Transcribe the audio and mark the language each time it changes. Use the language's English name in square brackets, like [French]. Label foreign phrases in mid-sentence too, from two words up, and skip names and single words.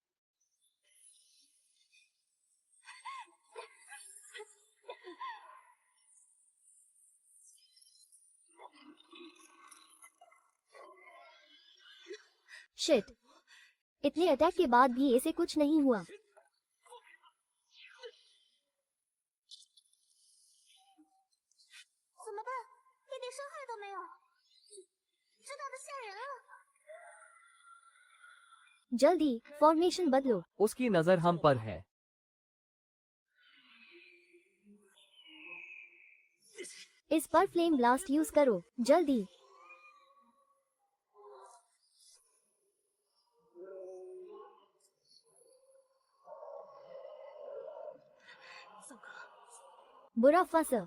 [Hindi] शिट, इतने अटैक के बाद भी इसे कुछ नहीं हुआ। [Chinese] 怎么办？一点伤害都没有，这打得吓人啊！ [Hindi] जल्दी फॉर्मेशन बदलो। उसकी नजर हम पर है। इस पर [English] flame blast use [Hindi] करो, जल्दी। बुरा फंसा।